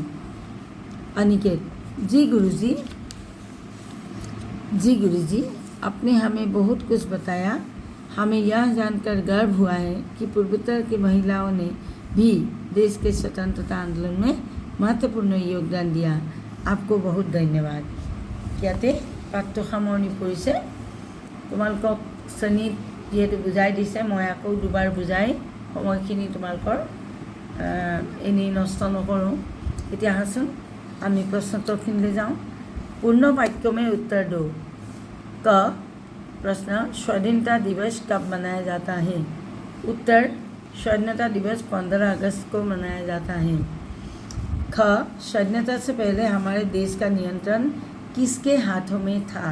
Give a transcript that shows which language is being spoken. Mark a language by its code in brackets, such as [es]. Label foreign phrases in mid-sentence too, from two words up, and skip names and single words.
[hi] अनिकेत, जी गुरुजी, आपने हमें बहुत कुछ बताया। हमें यह जानकर गर्व हुआ है कि पूर्वोत्तर की महिलाओं ने भी देश के स्वतंत्रता आंदोलन में महत्वपूर्ण योगदान दिया। आपको बहुत धन्यवाद। [as] ইয়াতে পাঠটো সামৰণি পৰিছে। তোমালোকক শ্ৰেণীত যিহেতু বুজাই দিছে, মই আকৌ দুবাৰ বুজাই সময়খিনি তোমালোকৰ এনেই নষ্ট নকৰোঁ। এতিয়া আহাচোন আমি প্ৰশ্নোত্তৰখিনিলৈ যাওঁ। [hi] पूर्ण वाक्यों में उत्तर दो। क प्रश्न, स्वाधीनता दिवस कब मनाया जाता है? उत्तर, स्वाधीनता दिवस 15 अगस्त को मनाया जाता है। ख स्वाधीनता से पहले हमारे देश का नियंत्रण किसके हाथों में था?